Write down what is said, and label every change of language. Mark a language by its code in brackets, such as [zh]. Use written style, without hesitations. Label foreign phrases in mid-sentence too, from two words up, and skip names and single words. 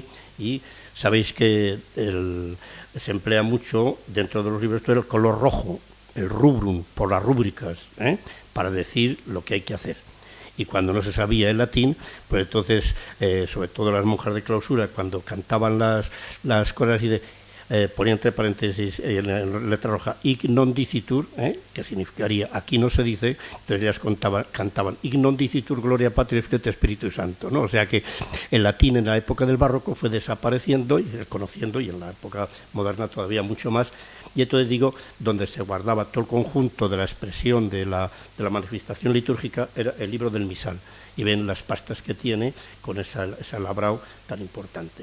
[es] Y sabéis que se emplea mucho dentro de los libros el color rojo, el rubrum, por las rúbricas, para decir lo que hay que hacer. Y cuando no se sabía el latín, pues entonces, sobre todo las monjas de clausura, cuando cantaban las cosas y ponía entre paréntesis en la letra roja [la] "ic non dicitur", [es] que significaría "aquí no se dice", entonces ellas cantaban [la] "ic non dicitur gloria patri et [es] Espíritu Santo", ¿no? O sea que el latín en la época del barroco fue desapareciendo y desconociendo, y en la época moderna todavía mucho más, y entonces digo, donde se guardaba todo el conjunto de la expresión de la manifestación litúrgica era el libro del misal, y ven las pastas que tiene con ese labrado tan importante.